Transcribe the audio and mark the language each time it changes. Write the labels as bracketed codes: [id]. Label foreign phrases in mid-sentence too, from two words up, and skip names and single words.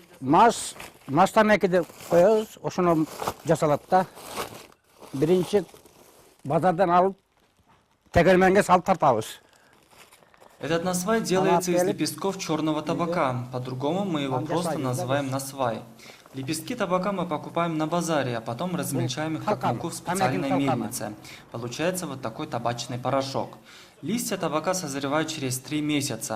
[ky] Мас тамекиди коебуз, ошону жасалат да. Биринчи базардан алып, тегерменге салып тартабыз. [ru] Этот насвай делается из лепестков черного табака, по-другому мы его просто называем насвай. Лепестки табака мы покупаем на базаре, а потом размельчаем их как муку в специальной мельнице. Получается вот такой табачный порошок. Листья табака созревают через 3 месяца.